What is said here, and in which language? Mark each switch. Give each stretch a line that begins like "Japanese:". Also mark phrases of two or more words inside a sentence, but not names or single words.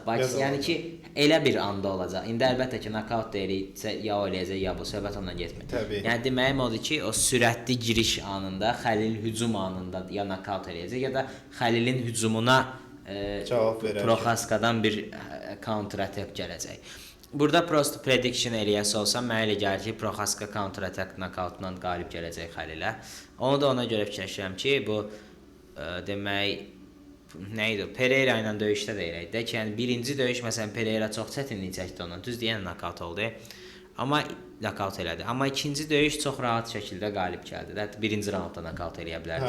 Azerbaijani: Yəni ki, elə bir anda olacaq. İndi əlbəttə ki, nokaut da eləyəcək, ya o eləyəcək, ya bu. Söhbət ondan getmir. Təbii. Yəni deməyim odur ki, o sürətli giriş anında, Xəlil hücum anında ya nokaut eləyəcək, ya da Xəlilin hücumuna cavab verəcək. Proxaskadan bir
English: counter attack
Azerbaijani: gələcək. Burada prosto prediction eləyəsi olsam, mənə elə gəlir ki, Proxaska
English: counter attack
Azerbaijani: nokautla qalib gələcək Xəlilə. Onu da ona görə fikirləşirəm ki, bu demək nə idi? Pereira ilə döyüşdə də elə idi ki, yəni birinci döyüş məsələn Pereira çox çətinlik çəkdi ondan. Düz deyən nokaut oldu. Amma nokaut elədi. Amma ikinci döyüş çox rahat şəkildə qalib gəldi. Hətta birinci raundda nokaut eləyə bilərdi